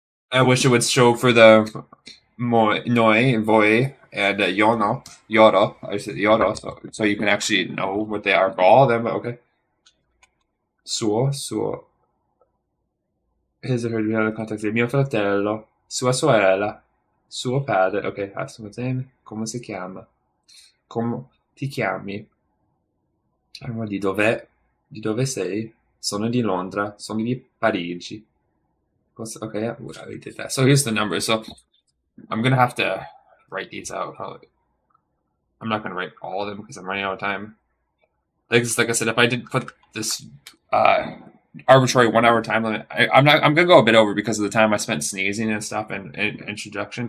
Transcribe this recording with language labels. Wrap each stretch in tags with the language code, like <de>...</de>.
<en>I wish it would show for the noi, voi, and yono, yoro. I said yoro, so you can actually know what they are for all of them. But okay.</en> <it>Suo, suo.</it> <en>His or her general context</en> <it>è mio fratello, sua sorella, suo padre. Ok, adesso name. Come si chiama? Come ti chiami? Allora, di dove sei? Sono di Londra, sono di Parigi.</it> <en>Okay, I already did that. So here's the number. So I'm gonna have to write these out. I'm not gonna write all of them because I'm running out of time. Like I said, if I did put this uh, arbitrary 1 hour time limit, I'm not. I'm gonna go a bit over because of the time I spent sneezing and stuff and introduction.</en>